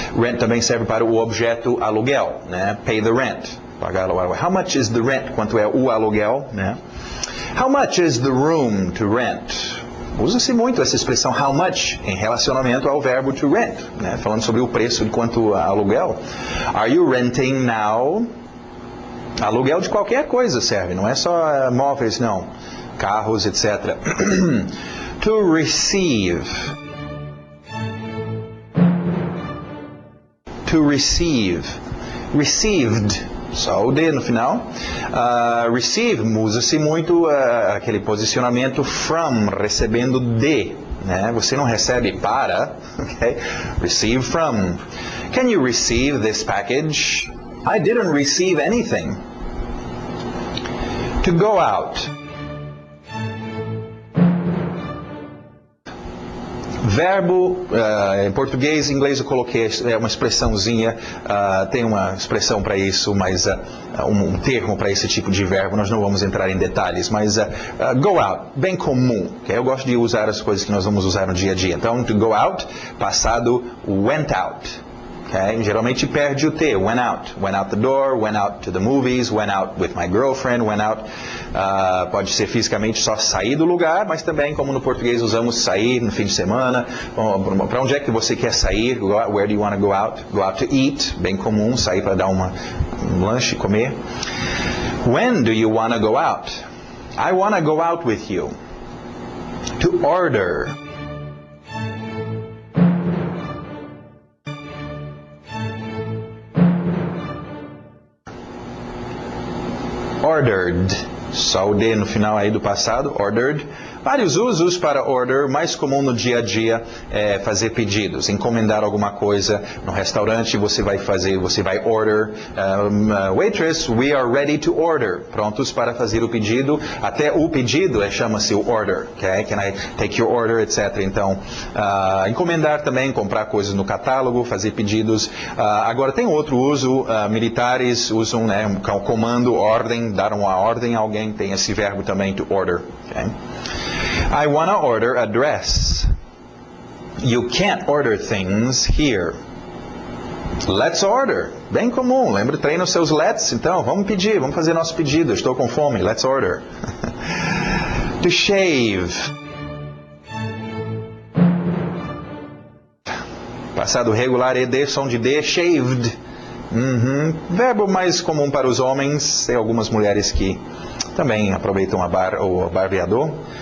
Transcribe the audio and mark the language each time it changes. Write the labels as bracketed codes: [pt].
[pt] Rent também serve para o objeto aluguel. [en] Né? Pay the rent. [pt] Pagar o aluguel. [en] How much is the rent? [pt] Quanto é o aluguel? [en] Né? How much is the room to rent? [pt] Usa-se muito essa expressão how much em relacionamento ao verbo to rent, né? Falando sobre o preço de quanto aluguel. [en] Are you renting now? [pt] Aluguel de qualquer coisa serve, não é só móveis, não. Carros, etc. [en] To receive. To receive. Received. [pt] Só o D no final. Receive, usa-se muito aquele posicionamento from, recebendo de. Né? Você não recebe para. Okay? [en] Receive from. Can you receive this package? I didn't receive anything. To go out. [pt] Verbo, em português, em inglês eu coloquei uma expressãozinha, tem uma expressão para isso, mas um termo para esse tipo de verbo, nós não vamos entrar em detalhes, mas go out, bem comum, okay? Eu gosto de usar as coisas que nós vamos usar no dia a dia. Então, to go out, passado, went out. Okay? Geralmente perde o T, [en] went out the door, went out to the movies, went out with my girlfriend, went out, [pt] pode ser fisicamente só sair do lugar, mas também, como no português usamos sair no fim de semana, para onde é que você quer sair, [en] where do you want to go out? Go out to eat, [pt] bem comum, sair para dar um lanche, comer. [en] When do you want to go out? I want to go out with you. To order. [pt] Ordered, só o D no final aí do passado, ordered. Vários usos para order, mais comum no dia a dia é fazer pedidos, encomendar alguma coisa no restaurante, você vai order, [en] waitress, we are ready to order, [pt] prontos para fazer o pedido, até o pedido chama-se o order, okay? [en] Can I take your order, etc. [pt] Então, encomendar também, comprar coisas no catálogo, fazer pedidos. Agora tem outro uso, militares usam, né, um comando, ordem, dar uma ordem a alguém, tem esse verbo também, to order, okay? [en] I want to order a dress. You can't order things here. Let's order. [pt] bem comum. Lembra, treina os seus let's, então, vamos pedir, vamos fazer nosso pedido. Estou com fome, [en] let's order. To shave. [pt] Passado regular, ed, som de D, shaved. Verbo mais comum para os homens, tem algumas mulheres que também aproveitam o barbeador.